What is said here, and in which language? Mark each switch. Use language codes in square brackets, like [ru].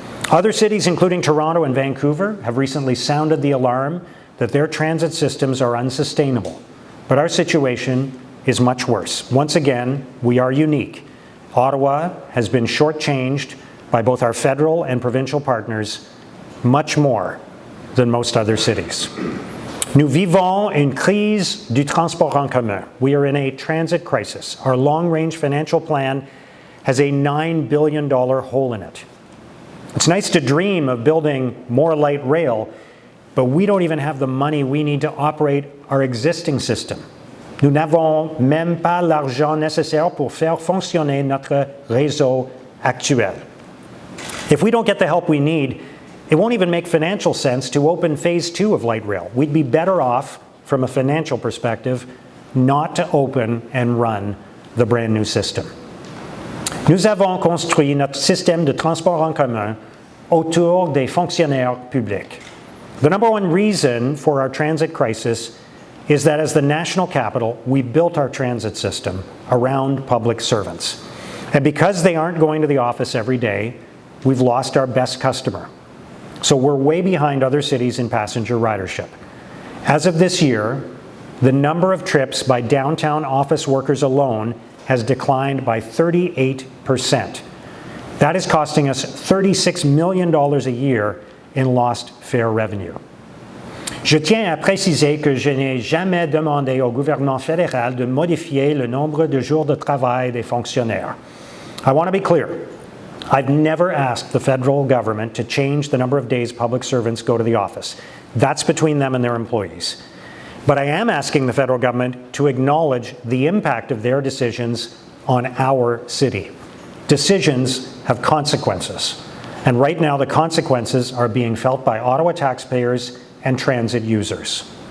[en] Other cities, including Toronto and Vancouver, have recently sounded the alarm that their transit systems are unsustainable. But our situation is much worse. Once again, we are unique. Ottawa has been shortchanged by both our federal and provincial partners much more than most other cities. [fr] Nous vivons une crise du transport en commun. [en] We are in a transit crisis. Our long-range financial plan has a $9 billion hole in it. It's nice to dream of building more light rail, but we don't even have the money we need to operate our existing system. [fr] Nous n'avons même pas l'argent nécessaire pour faire fonctionner notre réseau actuel. [en] If we don't get the help we need, it won't even make financial sense to open phase 2 of light rail. We'd be better off, from a financial perspective, not to open and run the brand new system. [fr] Nous avons construit notre système de transport en commun autour des fonctionnaires publics. [en] The number one reason for our transit crisis is that as the national capital, we built our transit system around public servants. And because they aren't going to the office every day, we've lost our best customer. So we're way behind other cities in passenger ridership. As of this year, the number of trips by downtown office workers alone has declined by 38%. That is costing us $36 million a year in lost fare revenue. [fr] Je tiens à préciser que je n'ai jamais demandé au gouvernement fédéral de modifier le nombre de jours de travail des fonctionnaires. [en] I want to be clear. I've never asked the federal government to change the number of days public servants go to the office. That's between them and their employees. But I am asking the federal government to acknowledge the impact of their decisions on our city. Decisions have consequences. And right now the consequences are being felt by Ottawa taxpayers and transit users.